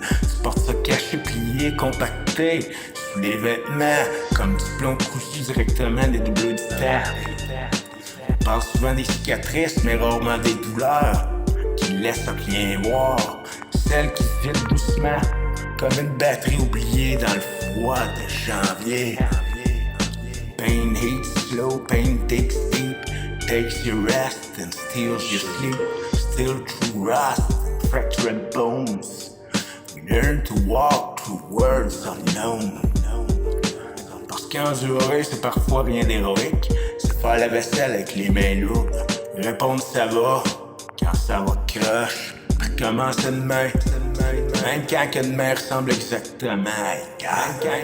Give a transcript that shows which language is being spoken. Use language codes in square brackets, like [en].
[fr] Tu portes ça caché, plié, compacté sous les vêtements, comme du plomb cousu directement des doublures du terre. On parle souvent des cicatrices, mais rarement des douleurs qui laissent rien voir. Celles qui vident doucement, comme une batterie oubliée dans le froid de janvier. [en] Pain heats slow, pain takes deep, takes your rest and steals your sleep. Still through rust and fractured bones, we learn to walk through worlds unknown. [fr] Parce qu'endurer c'est parfois rien d'héroïque, c'est faire la vaisselle avec les mains lourdes, répondre ça va quand ça va croche, recommencer demain, même quand que demain ressemble exactement à hier.